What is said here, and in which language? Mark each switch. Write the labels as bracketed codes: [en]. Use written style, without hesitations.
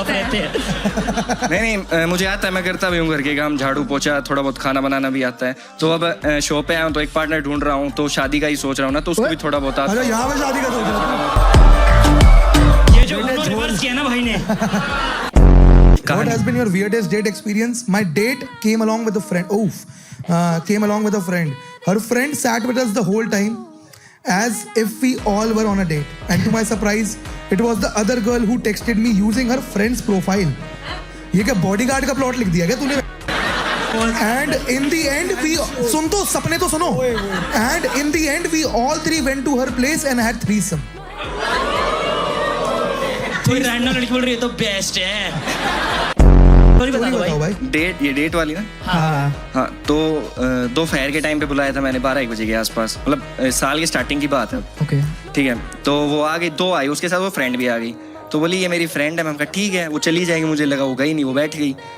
[hi] आता है? रहते हैं। नहीं मुझे आता है, मैं करता भी हूँ घर के काम, झाड़ू पोछा, थोड़ा बहुत खाना बनाना भी आता है। तो अब शो पे आया हूँ तो एक पार्टनर ढूंढ रहा हूँ, तो शादी का ही सोच रहा हूँ ना, तो उसको भी थोड़ा बहुत आता है। अरे यहाँ पे शादी का सोच रहा था। ये जो रिवर्स किया ना भाई ने। [en] What has been your weirdest date experience? My date came along with a friend. Came along with a friend. Her friend sat with us the whole time, as if we all were on a date. And to my surprise, it was the other girl who texted me using her friend's profile. [hi] ये क्या bodyguard का plot लिख दिया क्या तूने? [en] And in the end, we [hi] सुन तो सपने तो सुनो. [en] And in the end, we all three went to her place and had threesome. [hi] कोई रैंडम लड़की बोल रही है तो बेस्ट है। बताओ भाई. ये डेट वाली ना? हाँ तो दोपहर के टाइम पे बुलाया था मैंने 12-1 बजे के आसपास, मतलब साल की स्टार्टिंग की बात है। ओके ठीक है, तो वो आ गई, 2 आई, उसके साथ वो फ्रेंड भी आ गई। तो बोली ये मेरी फ्रेंड है। मैं कहा ठीक है, वो चली जाएगी, मुझे लगा वो गई नहीं, वो बैठ गई।